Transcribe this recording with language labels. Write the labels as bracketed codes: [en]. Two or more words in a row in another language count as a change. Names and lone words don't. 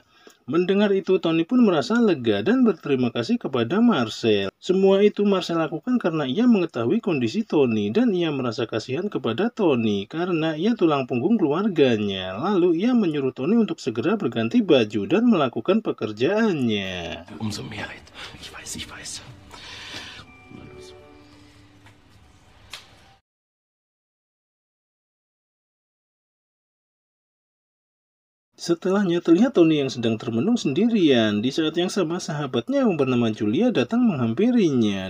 [id] Mendengar itu, Tony pun merasa lega dan berterima kasih kepada Marcel. Semua itu Marcel lakukan karena ia mengetahui kondisi Tony dan ia merasa kasihan kepada Tony karena ia tulang punggung keluarganya. Lalu ia menyuruh Tony untuk segera berganti baju dan melakukan pekerjaannya. [de] Umso mehr Leid. Ich weiß. [id] Setelahnya terlihat Tony yang sedang termenung sendirian. Di saat yang sama sahabatnya yang bernama Julia datang menghampirinya.